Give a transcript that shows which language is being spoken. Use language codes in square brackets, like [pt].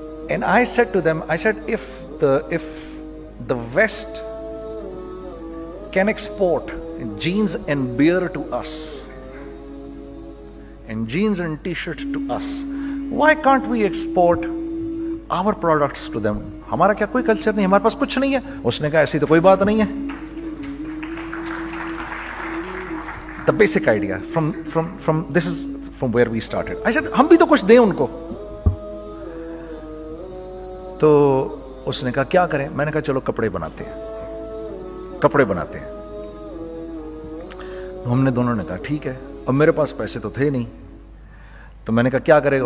[en] And I said to them, I said, if the West can export jeans and beer to us, and jeans and t-shirts to us, why can't we export our products to them? [hi] हमारा क्या कोई culture नहीं, हमारे पास कुछ नहीं है. उसने कहा ऐसी तो कोई बात नहीं है. [en] The basic idea from this is from where we started. I said [hi] हम भी तो कुछ दें उनको. तो उसने कहा क्या करें? मैंने कहा चलो कपड़े बनाते हैं. हमने दोनों ने कहा ठीक है. अब मेरे पास पैसे तो थे नहीं, तो मैंने कहा क्या करेगा?